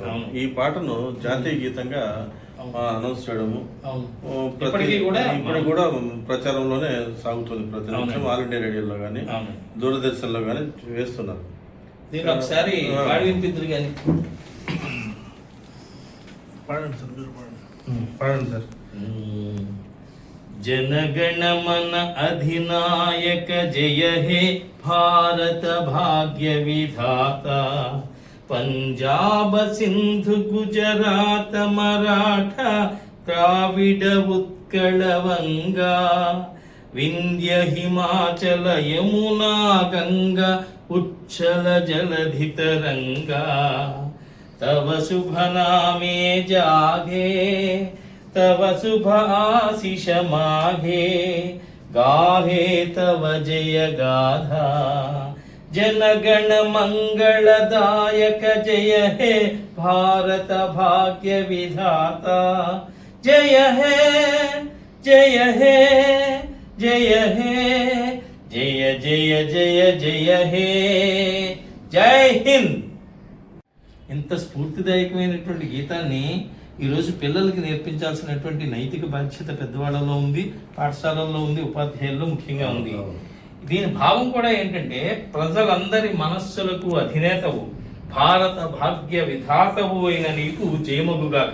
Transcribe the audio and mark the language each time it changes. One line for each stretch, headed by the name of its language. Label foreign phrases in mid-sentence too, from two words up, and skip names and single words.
Telugu: ఈ పాటను జాతీయ గీతంగా అనౌన్స్ చేయడము ఇప్పటికి కూడా ప్రచారంలోనే సాగుతుంది. ప్రతి నిమిషం ఆల్ ఇండియా రేడియోలో కానీ దూరదర్శన్లో కానీ వేస్తున్నారు. ఒకసారి పాడండి సార్.
Bangla: জনগণমন অধিনায়ক জয় হে ভারত ভাগ্য বিধাতা পাঞ্জাব সিন্ধু গুজরাট মারাঠা দ্রাবিড় উৎকল বঙ্গ বিন্ধ্য হিমাচল যমুনা গঙ্গা উচ্ছল জলধি তরঙ্গ তব শুভ নামে জাগে তব শুভ আশিস মাগে গাহে তব জয় গাথা জনগণ মঙ্গলদায়ক জয় হে ভারত ভাগ্য বিধাতা জয় হে জয় হে জয় হে জয় জয় জয় জয় হে জয় হিন্দ.
Telugu: ఇంత స్ఫూర్తిదాయకమైనటువంటి గీతాన్ని ఈరోజు పిల్లలకి నేర్పించాల్సినటువంటి నైతిక బాధ్యత పెద్దవాళ్ళలో ఉంది, పాఠశాలల్లో ఉంది, ఉపాధ్యాయుల్లో ముఖ్యంగా ఉంది. దీని భావం కూడా ఏంటంటే ప్రజలందరి మనస్సులకు అధినేతవు, భారత భాగ్య విధాతవు అయిన నీకు జయమగుగాక.